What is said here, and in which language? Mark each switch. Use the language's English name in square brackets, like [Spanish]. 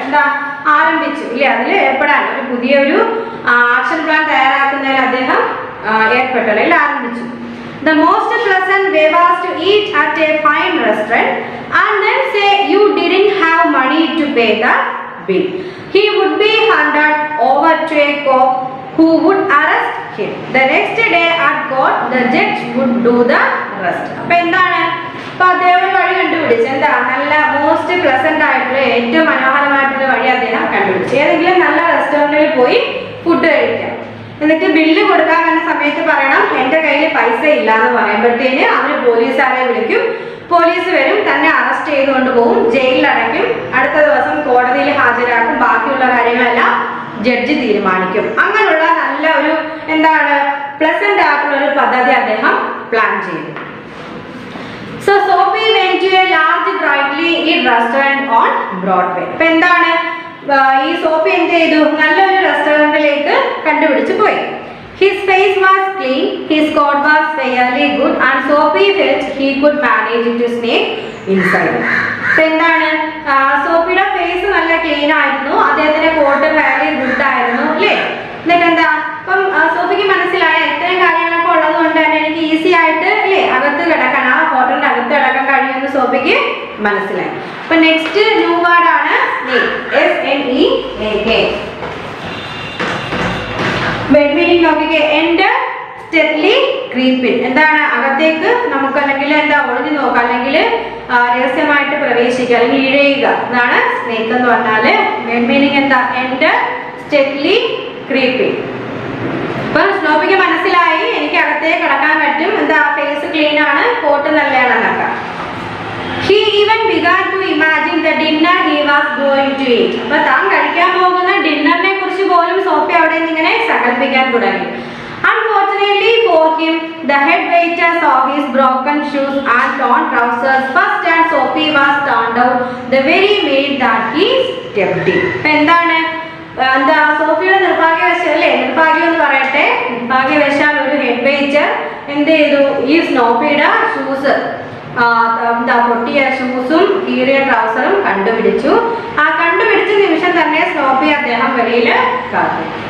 [Malayalam] എന്താ ആരംഭിച്ചു ഇല്ലേ, അതിൽ ഏർപ്പെടാൻ ഒരു പുതിയൊരു ആക്ഷൻ പ്ലാൻ തയ്യാറാക്കുന്നതിൽ അദ്ദേഹം ഏർപ്പെട്ടു അല്ലെങ്കിൽ ആരംഭിച്ചു. [English] The most pleasant way was to eat at a fine restaurant and then say you didn't have money to pay the bill. He would be handed over to a cop who would arrest him. The next day at court the judge would do the rest. [Malayalam] അപ്പോൾ എന്താണ്, അപ്പോൾ അദ്ദേഹം ഒരു വഴി കണ്ടുപിടിച്ചു. എന്താ, നല്ല most pleasant ആയിട്ടുള്ള ഏറ്റവും മനോഹരമായിട്ടുള്ള വഴി അദ്ദേഹം കണ്ടുപിടിച്ചു. ഏതെങ്കിലും നല്ല റെസ്റ്റോറൻറ്റിൽ പോയി ഫുഡ് കഴിക്കാം, എന്നിട്ട് ബില്ല് കൊടുക്കാൻ വന്ന സമയത്ത് പറയണം എൻ്റെ കയ്യിൽ പൈസ ഇല്ല എന്ന് പറയുമ്പോഴത്തേന് അവർ പോലീസുകാരെ വിളിക്കും. പോലീസ് വരും, തന്നെ അറസ്റ്റ് ചെയ്തുകൊണ്ട് പോകും, ജയിലിലടയ്ക്കും, അടുത്ത ദിവസം കോടതിയിൽ ഹാജരാക്കും. ബാക്കിയുള്ള കാര്യങ്ങളെല്ലാം ജഡ്ജി തീരുമാനിക്കും. അങ്ങനെയുള്ള നല്ല ഒരു എന്താണ് പ്ലസന്റ് ആയിട്ടുള്ള ഒരു പദ്ധതി അദ്ദേഹം പ്ലാൻ ചെയ്തു. [English] So Sophie went to a large brightly lit restaurant on Broadway. [Malayalam] അപ്പോൾ എന്താണ്, ഈ സോഫി എന്ത് ചെയ്തു, നല്ലൊരു റെസ്റ്റോറൻറ്റിലേക്ക് കണ്ടുപിടിച്ച് പോയി. [English] His face was clean, his coat was fairly good and Sophie felt he could manage to sneak inside. [Malayalam] അപ്പോൾ എന്താണ്, സോഫിയുടെ ഫേസ് നല്ല ക്ലീൻ ആയിരുന്നു, അദ്ദേഹത്തിന്റെ കോട്ട് ഫെയർലി ഗുഡ് ആയിരുന്നു അല്ലേ. എന്നിട്ട് എന്താ, അപ്പം സോഫിക്ക് മനസ്സിലായ ഇത്തരം കാര്യങ്ങളൊക്കെ ഉള്ളത് കൊണ്ട് തന്നെ എനിക്ക് ഈസി ആയിട്ട് അല്ലേ അകത്ത് കിടക്കാൻ, ആ ഹോട്ടലിന്റെ അകത്ത് കിടക്കാൻ കഴിയുമെന്ന് സോഫിക്ക് മനസ്സിലായി. അപ്പൊ നെക്സ്റ്റ് ന്യൂ വേർഡ് ആണ് SNEAK. ബെഡ് മീനിങ് നോക്കിക്കേ, എൻഡർ സ്റ്റെഡ്ലി ക്രീപ്പിൻ. എന്താണ്, അകത്തേക്ക് നമുക്ക് അല്ലെങ്കിൽ എന്താ ഒളിഞ്ഞു നോക്കാം, അല്ലെങ്കിൽ രഹസ്യമായിട്ട് പ്രവേശിക്കുക അല്ലെങ്കിൽ ഇഴയുക. ഇതാണ് സ്നേക്ക് എന്ന് പറഞ്ഞാല്. ബെഡ് മീനിങ് എന്താ, എൻഡർ സ്റ്റെഡ്ലി ക്രീപ്പിൻ. അപ്പൊ സ്നോഫിക്ക് മനസ്സിലായി എനിക്ക് അകത്തേക്ക് കിടക്കാൻ പറ്റും, എന്താ ഫേസ് ക്ലീൻ ആണ്, coat നല്ലതാണെന്നൊക്കെ. [English] He even began to imagine the dinner he was going to eat. [Malayalam] അപ്പൊ താൻ കഴിക്കാൻ പോകുന്ന ഡിന്നറിനെ കുറിച്ച് പോലും സോഫി അവിടെ നിന്ന് ഇങ്ങനെ സങ്കല്പിക്കാൻ തുടങ്ങി. [English] Unfortunately for him, the head waiter saw his broken shoes and torn trousers first, and Sophie was turned out the very minute that he stepped in. [Malayalam] എന്താണ് എന്താ സോഫിയുടെ നിർഭാഗ്യവശാൽ അല്ലേ, നിർഭാഗ്യം എന്ന് പറയട്ടെ, നിർഭാഗ്യവശാൽ ഒരു ഹെഡ് വെയിറ്റർ എന്ത് ചെയ്തു, ഈ സ്നോപ്പിയുടെ ഷൂസ് എന്താ പൊട്ടിയ ഷൂസും കീറിയ ട്രൗസറും കണ്ടുപിടിച്ചു. ആ കണ്ടുപിടിച്ച നിമിഷം തന്നെ സ്നോപ്പി അദ്ദേഹം വെളിയിൽ കാത്തു.